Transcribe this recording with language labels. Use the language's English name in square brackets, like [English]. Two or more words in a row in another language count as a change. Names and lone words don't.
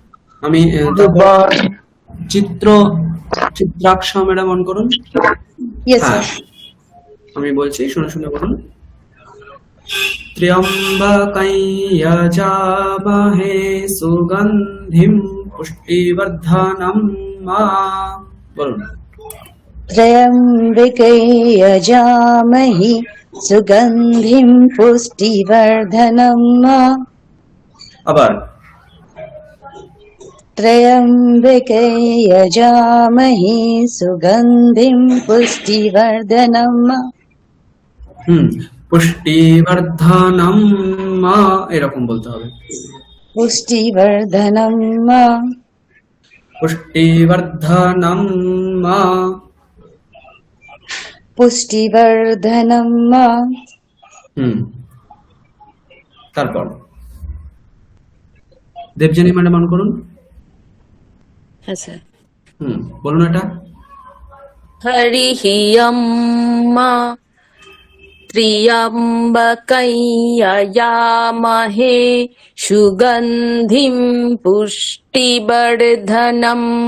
[Bangla] আমি তারপর চিত্রাক্ষ ম্যাডাম অন করুন। [English] Yes, [Bangla] হ্যাঁ, [English] sir. [Bangla] আমি বলছি, শুনে শুনে বলুন। [Sanskrit] ত্র্যম্বকং যজামহে সুগন্ধিং পুষ্টিবর্ধনম। [Bangla] বলুন। [Sanskrit] त्र्यम्बके यजामहि सुगन्धिं पुष्टिवर्धनम्। [Bangla] আবার। [Sanskrit] त्र्यम्बके यजामहि सुगन्धिं पुष्टिवर्धनम्। [Bangla] পুষ্টিবর্ধনম এরকম বলতে হবে। [Sanskrit] पुष्टिवर्धनम्। পুষ্টিবর্ধনম। पुष्टिवर्धनम्। [Bangla] তারপর দেবজানী ম্যাডাম অন করুন। হ্যাঁ স্যার। বলুন এটা। [Sanskrit] হরিः ত্র্যম্বকং যজামহে সুগন্ধিং পুষ্টিবর্ধনম।